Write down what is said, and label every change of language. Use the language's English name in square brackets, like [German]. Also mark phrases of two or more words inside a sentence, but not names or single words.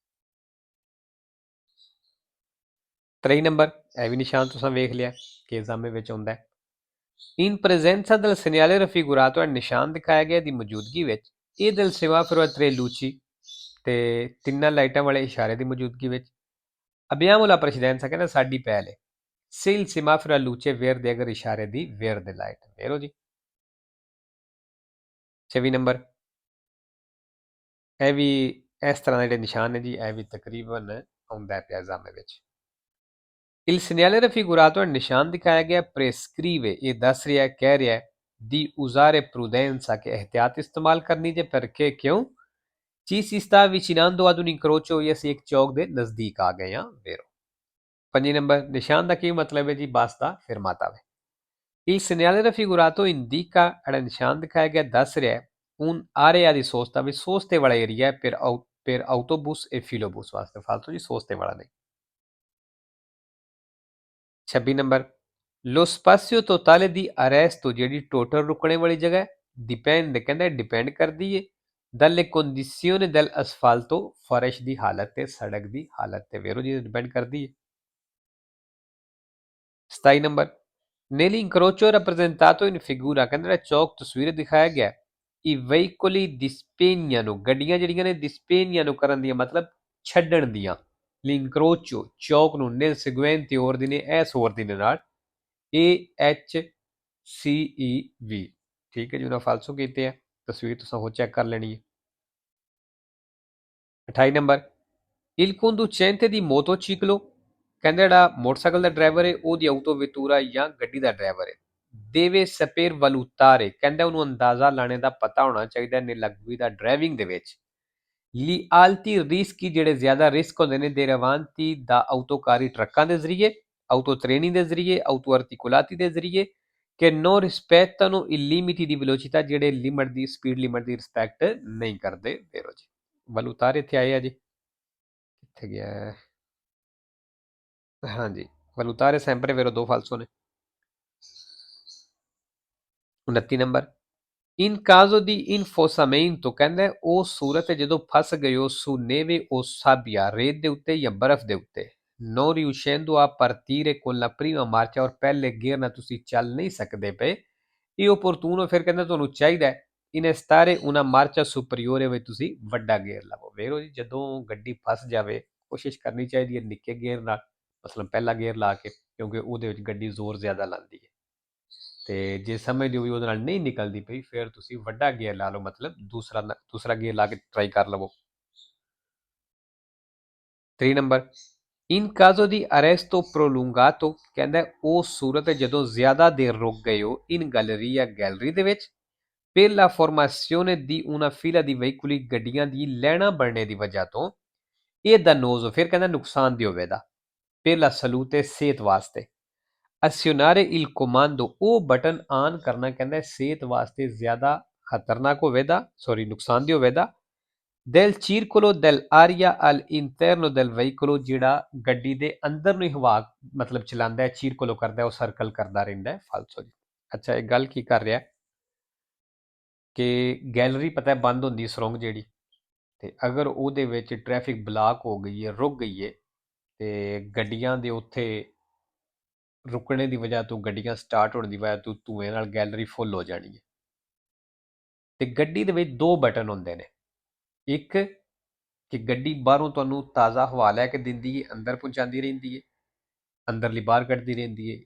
[Punjabi] 23 ਨੰਬਰ, ਇਹ ਵੀ ਨਿਸ਼ਾਨ ਤੁਸੀਂ ਵੇਖ ਲਿਆ ਕਿ ਐਗਜ਼ਾਮ ਵਿੱਚ ਆਉਂਦਾ ਹੈ। [Italian] in presenza del segnale raffigurato [Punjabi] ਨਿਸ਼ਾਨ ਦਿਖਾਇਆ ਗਿਆ ਦੀ ਮੌਜੂਦਗੀ ਵਿੱਚ ਇਹ [Italian] del semaforo a tre luci [Punjabi] ਤੇ ਤਿੰਨਾਂ ਲਾਈਟਾਂ ਵਾਲੇ ਇਸ਼ਾਰੇ ਦੀ ਮੌਜੂਦਗੀ ਵਿੱਚ [Italian] abbiamo la precedenza [Punjabi] ਕਹਿੰਦਾ ਸਾਡੀ ਪਹਿਲ ਹੈ। [Italian] se il semaforo a luce verde [Punjabi] ਅਗਰ ਇਸ਼ਾਰੇ ਦੀ verde ਲਾਈਟ ਵੇਰੋ ਜੀ। 24 ਨੰਬਰ, ਇਹ ਵੀ ਇਸ ਤਰ੍ਹਾਂ ਦੇ ਜਿਹੜੇ ਨਿਸ਼ਾਨ ਨੇ ਜੀ ਇਹ ਵੀ ਤਕਰੀਬਨ ਆਉਂਦਾ ਪਿਆ ਐਗਜ਼ਾਮ ਵਿੱਚ। [Italian] Il segnale raffigurato [Punjabi] ਨਿਸ਼ਾਨ ਦਿਖਾਇਆ ਗਿਆ prescrive ਇਹ ਦੱਸ ਰਿਹਾ ਕਹਿ ਰਿਹਾ [Italian] di usare prudenza [Punjabi] ਕਿ ehtiyat ਇਸਤੇਮਾਲ ਕਰਨੀ ਜੇ perché ਕਿਉਂ [Italian] ci si sta avvicinando ad un incrocio [Punjabi] ਜਾਂ ਅਸੀਂ ਇੱਕ ਚੌਕ ਦੇ ਨਜ਼ਦੀਕ ਆ ਗਏ ਹਾਂ ਵੇਰੋ। 5 ਨੰਬਰ, ਨਿਸ਼ਾਨ ਦਾ ਕੀ ਮਤਲਬ ਹੈ ਜੀ ਬੱਸ ਦਾ ਫਿਰਮਾਤਾ ਵੇ। [Italian] Il segnale raffigurato indica [Punjabi] ਜਿਹੜਾ ਨਿਸ਼ਾਨ ਦਿਖਾਇਆ ਗਿਆ ਦੱਸ ਰਿਹਾ [Italian] un area di sosta [Punjabi] ਵੀ ਸੋਸਤੇ ਵਾਲਾ ਏਰੀਆ ਹੈ [Italian] per autobus e filobus [Punjabi] ਵਾਸਤੇ ਫਾਲਤੂ ਜੀ ਸੋਸਤੇ ਵਾਲਾ ਨਹੀਂ। 26 ਨੰਬਰ, [Italian] lo spazio totale di arresto [Punjabi] ਜਿਹੜੀ ਟੋਟਲ ਰੁਕਣੇ ਵਾਲੀ ਜਗ੍ਹਾ ਹੈ dipende ਕਹਿੰਦਾ ਡਿਪੈਂਡ ਕਰਦੀ ਹੈ [Italian] dalle condizioni del asfalto [Punjabi] ਫਰਸ਼ ਦੀ ਹਾਲਤ ਤੇ ਸੜਕ ਦੀ ਹਾਲਤ ਤੇ ਵੇਰੋ ਜੀ ਡਿਪੈਂਡ ਕਰਦੀ ਹੈ। 27 ਨੰਬਰ, [Italian] nell'incrocio rappresentato in figura [Punjabi] ਕਹਿੰਦਾ ਜਿਹੜਾ ਚੌਕ ਤਸਵੀਰ ਦਿਖਾਇਆ ਗਿਆ [Italian] i veicoli dispegnano [Punjabi] ਗੱਡੀਆਂ ਜਿਹੜੀਆਂ ਨੇ dispegnano ਕਰਨ ਦੀਆਂ ਮਤਲਬ ਛੱਡਣ ਦੀਆਂ l'incrocio ਚੌਕ ਨੂੰ [Italian] nel seguente ordine [Punjabi] ਇਸ ordine ਨਾਲ AHCEV ਠੀਕ ਹੈ ਜੀ ਉਹਨਾਂ ਫਾਲਸੋ ਕੀਤੇ ਆ ਤਸਵੀਰ ਤੁਸੀਂ ਹੋਰ ਚੈੱਕ ਕਰ ਲੈਣੀ ਹੈ। 28 ਨੰਬਰ, [Italian] il conducente di motociclo [Punjabi] ਕਹਿੰਦਾ ਜਿਹੜਾ ਮੋਟਰਸਾਈਕਲ ਦਾ ਡਰਾਈਵਰ ਹੈ ਉਹਦੀ autovettura ਜਾਂ ਗੱਡੀ ਦਾ ਡਰਾਈਵਰ ਹੈ [Italian] deve saper valutare [Punjabi] ਕਹਿੰਦਾ ਉਹਨੂੰ ਅੰਦਾਜ਼ਾ ਲਾਣੇ ਦਾ ਪਤਾ ਹੋਣਾ ਚਾਹੀਦਾ [Italian] nella guida [Punjabi] ਡਰਾਈਵਿੰਗ ਦੇ ਵਿੱਚ [Italian] gli alti rischi [Punjabi] ਜਿਹੜੇ ਜ਼ਿਆਦਾ ਰਿਸਕ ਹੁੰਦੇ ਨੇ [Italian] derivanti da autocarri [Punjabi] ਟਰੱਕਾਂ ਦੇ ਜ਼ਰੀਏ autotreni ਦੇ ਜ਼ਰੀਏ autoarticolati ਦੇ ਜ਼ਰੀਏ [Italian] che non rispettano i limiti di velocità [Punjabi] ਜਿਹੜੇ ਲਿਮਟ ਦੀ ਸਪੀਡ ਲਿਮਟ ਦੀ ਰਿਸਪੈਕਟ ਨਹੀਂ ਕਰਦੇ ਵੇਰੋ ਜੀ। ਵਲੂਤਾਰੇ ਇੱਥੇ ਆਏ ਆ ਜੀ ਕਿੱਥੇ ਗਿਆ ਹੈ? ਹਾਂਜੀ [Italian] valutare sempre vero [Punjabi] ਦੋ ਫਾਲਸੋ ਨੇ। 29 ਨੰਬਰ, [Italian] in caso di infosamento [Punjabi] ਕਹਿੰਦਾ ਉਹ ਸੂਰਤ ਹੈ ਜਦੋਂ ਫਸ ਗਏ ਹੋ [Italian] su neve o sabbia [Punjabi] ਰੇਤ ਦੇ ਉੱਤੇ ਜਾਂ ਬਰਫ਼ ਦੇ ਉੱਤੇ [Italian] non riuscendo a partire con la prima marcia [Punjabi] ਔਰ ਪਹਿਲੇ ਗੇਅਰ ਨਾਲ ਤੁਸੀਂ ਚੱਲ ਨਹੀਂ ਸਕਦੇ ਪਏ ਇਹ opportuno ਫਿਰ ਕਹਿੰਦਾ ਤੁਹਾਨੂੰ ਚਾਹੀਦਾ ਹੈ [Italian] innestare una marcia superiore [Punjabi] ਵਿੱਚ ਤੁਸੀਂ ਵੱਡਾ ਗੇਅਰ ਲਵੋ ਵੇਰੋ ਜੀ। ਜਦੋਂ ਗੱਡੀ ਫਸ ਜਾਵੇ ਕੋਸ਼ਿਸ਼ ਕਰਨੀ ਚਾਹੀਦੀ ਹੈ ਨਿੱਕੇ ਗੇਅਰ ਨਾਲ ਮਤਲਬ ਪਹਿਲਾ ਗੇਅਰ ਲਾ ਕੇ ਕਿਉਂਕਿ ਉਹਦੇ ਵਿੱਚ ਗੱਡੀ ਜ਼ੋਰ ਜ਼ਿਆਦਾ ਲਾਉਂਦੀ ਹੈ ਤੇ ਜੇ ਸਮਝਦੇ ਹੋ ਵੀ ਉਹਦੇ ਨਾਲ ਨਹੀਂ ਨਿਕਲਦੀ ਪਈ ਫਿਰ ਤੁਸੀਂ ਵੱਡਾ ਗੇਅਰ ਲਾ ਲਓ ਮਤਲਬ ਦੂਸਰਾ ਗੇਅਰ ਲਾ ਕੇ ਟਰਾਈ ਕਰ ਲਵੋ। 3 ਨੰਬਰ, [Italian] in caso di arresto prolungato [Punjabi] ਕਹਿੰਦਾ ਉਹ ਸੂਰਤ ਜਦੋਂ ਜ਼ਿਆਦਾ ਦੇਰ ਰੁਕ ਗਏ ਹੋ [Italian] in galleria [Punjabi] ਗੈਲਰੀ ਦੇ ਵਿੱਚ [Italian] per la formazione di una fila di veicoli [Punjabi] ਗੱਡੀਆਂ ਦੀ ਲੈਣਾ ਬਣਨੇ ਦੀ ਵਜ੍ਹਾ ਤੋਂ ਇਹ dannoso ਫਿਰ ਕਹਿੰਦਾ ਨੁਕਸਾਨਦੇਹ ਹੋਵੇਗਾ [Italian] per la salute [Punjabi] ਸਿਹਤ ਵਾਸਤੇ [Italian] azionare il comando [Punjabi] ਉਹ ਬਟਨ ਆਨ ਕਰਨਾ ਕਹਿੰਦਾ ਸਿਹਤ ਵਾਸਤੇ ਜ਼ਿਆਦਾ ਖਤਰਨਾਕ ਹੋਵੇਗਾ ਨੁਕਸਾਨਦੇਹ ਹੋਵੇਗਾ [Italian] del circolo dell'aria all'interno del veicolo [Punjabi] ਜਿਹੜਾ ਗੱਡੀ ਦੇ ਅੰਦਰ ਨੂੰ ਹਵਾ ਮਤਲਬ ਚਲਾਉਂਦਾ ਹੈ ਚੀਰਕੋਲੋ ਕਰਦਾ ਉਹ ਸਰਕਲ ਕਰਦਾ ਰਹਿੰਦਾ ਹੈ ਫਾਲਸੋ ਜੀ। ਅੱਛਾ ਇਹ ਗੱਲ ਕੀ ਕਰ ਰਿਹਾ ਕਿ ਗੈਲਰੀ ਪਤਾ ਬੰਦ ਹੁੰਦੀ ਸੁਰੰਗ ਜਿਹੜੀ ਤੇ ਅਗਰ ਉਹਦੇ ਵਿੱਚ ਟ੍ਰੈਫਿਕ ਬਲਾਕ ਹੋ ਗਈ ਹੈ ਰੁਕ ਗਈ ਹੈ ਤੇ ਗੱਡੀਆਂ ਦੇ ਉੱਥੇ ਰੁਕਣੇ ਦੀ ਵਜ੍ਹਾ ਤੋਂ ਗੱਡੀਆਂ ਸਟਾਰਟ ਹੋਣ ਦੀ ਵਜ੍ਹਾ ਤੋਂ ਧੂਏ ਨਾਲ ਗੈਲਰੀ ਫੁੱਲ ਹੋ ਜਾਣੀ ਹੈ ਤੇ ਗੱਡੀ ਦੇ ਵਿੱਚ ਦੋ ਬਟਨ ਹੁੰਦੇ ਨੇ ਇੱਕ ਕਿ ਗੱਡੀ ਬਾਹਰੋਂ ਤੁਹਾਨੂੰ ਤਾਜ਼ਾ ਹਵਾ ਲੈ ਕੇ ਦਿੰਦੀ ਹੈ ਅੰਦਰ ਪਹੁੰਚਾਉਂਦੀ ਰਹਿੰਦੀ ਹੈ ਅੰਦਰਲੀ ਬਾਹਰ ਕੱਢਦੀ ਰਹਿੰਦੀ ਹੈ।